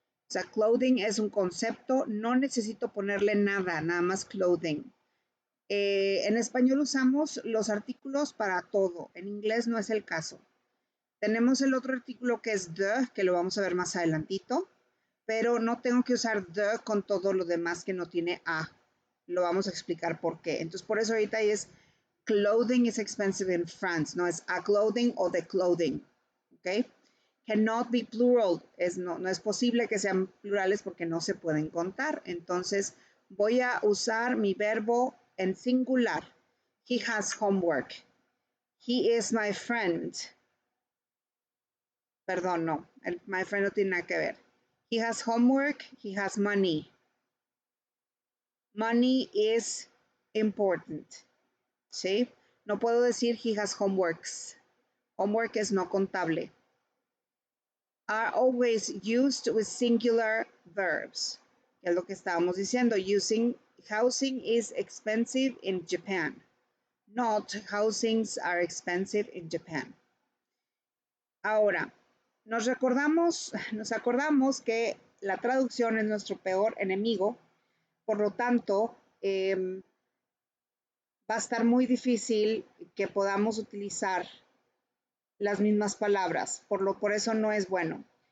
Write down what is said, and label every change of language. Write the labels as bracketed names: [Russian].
[Spanish] O sea, clothing es un concepto, no necesito ponerle nada, nada más clothing. En español usamos los artículos para todo, en inglés no es el caso. Tenemos el otro artículo que es the, que lo vamos a ver más adelantito, pero no tengo que usar the con todo lo demás que no tiene a. Lo vamos a explicar por qué. Entonces, por eso ahorita es [English] clothing is expensive in France, [Spanish] no es [English] a clothing [Spanish] o [English] the clothing, [Spanish] ¿ok? [English] Cannot be plural, [Spanish] no es posible que sean plurales porque no se pueden contar. Entonces, voy a usar mi verbo en singular. [English] He has homework. He is my friend. [Spanish] Perdón, no. [English] My friend [Spanish] no tiene nada que ver. [English] He has homework. He has money. Money is important. ¿Sí? [Spanish] No puedo decir [English] he has homeworks. [Spanish] Homework es no contable. [English] Are always used with singular verbs. [Spanish] Es lo que estábamos diciendo. [English] Housing is expensive in Japan. Not housings are expensive in Japan. [Spanish] Ahora, nos acordamos que la traducción es nuestro peor enemigo, por lo tanto, va a estar muy difícil que podamos utilizar las mismas palabras, por eso no es bueno.